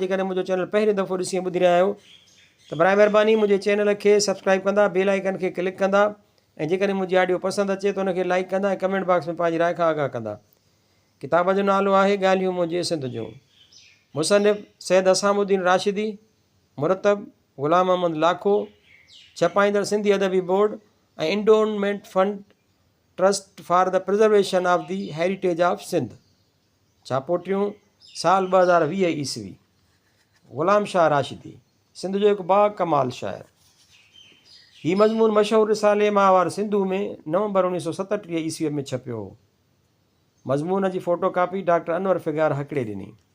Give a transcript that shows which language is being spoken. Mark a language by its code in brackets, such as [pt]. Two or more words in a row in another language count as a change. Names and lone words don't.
[sd] जेकॾहिं मुंहिंजो चैनल पहिरीं दफ़ो ॾिसी ॿुधी रहिया आहियो त बराए महिरबानी मुंहिंजे चैनल खे सब्सक्राइब कंदा, [en] bell icon [sd] खे क्लिक कंदा ऐं जेकॾहिं मुंहिंजी ऑडियो पसंदि अचे त उनखे लाइक कंदा ऐं [en] comment box [sd] में पंहिंजी राय खां आगाह कंदा। किताब जो नालो आहे ॻाल्हियूं मुंहिंजे सिंध जूं। मुसनिफ़ सैयद असामुद्दीन राशिदी, मुरतब ग़ुलाम अहमद लाखो, छपाईंदड़ सिंधी अदबी बोर्ड ऐं इंडोनमेंट फंड ट्रस्ट फॉर द प्रिजर्वेशन ऑफ द हेरिटेज ऑफ सिंध। छापोटियूं साल 2020 ईस्वी। ग़ुलाम शाह राशिदी सिंध जो हिकु बाकमाल शाइर। हीउ मज़मून मशहूरु रिसाले माहवार सिंधू में नवंबर 1937 ईस्वीअ में छपियो हो। मज़मून जी [en] photo copy [sd] डॉक्टर अनवर फिगार हकिड़े ॾिनी।